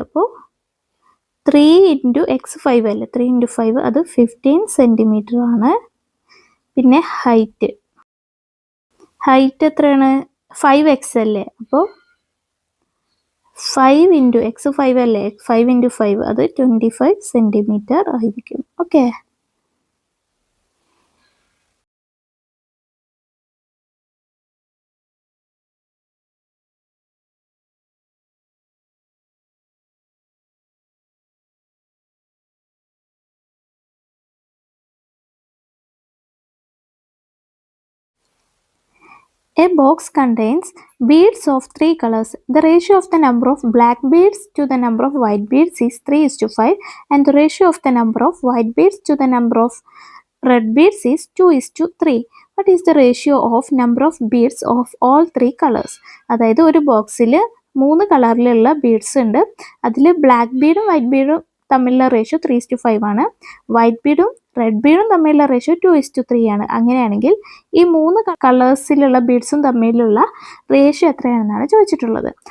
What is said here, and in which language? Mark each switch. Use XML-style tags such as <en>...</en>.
<ml>അപ്പോൾ 3 × x 5 അല്ലേ, 3 × 5 അത് 15 സെൻറ്റിമീറ്റർ ആണ്. പിന്നെ ഹൈറ്റ്, ഹൈറ്റ് എത്രയാണ്, 5x അല്ലേ. അപ്പോൾ 5 × x 5 അല്ലേ, 5 × 5 അത് 25 സെൻറ്റിമീറ്റർ ആയിരിക്കും.</ml> <en>Okay, a box contains beads of 3 colors. The ratio of the number of black beads to the number of white beads is 3:5 and the ratio of the number of white beads to the number of red beads is 2:3. What is the ratio of number of beads of all 3 colors?</en> <ml>അതായത് ഒരു ബോക്സിൽ 3 കളറിലുള്ള beads ഉണ്ട്. അതിൽ black ബീഡും white ബീഡും തമ്മിലുള്ള ratio 3:5 ആണ്. White ബീഡും red ബീഡും തമ്മിലുള്ള ratio 2:3 ആണ്. അങ്ങനെയാണെങ്കിൽ ഈ 3 കളേഴ്സിലുള്ള ബീഡ്സും തമ്മിലുള്ള റേഷ്യോ എത്രയാണെന്നാണ് ചോദിച്ചിട്ടുള്ളത്.</ml>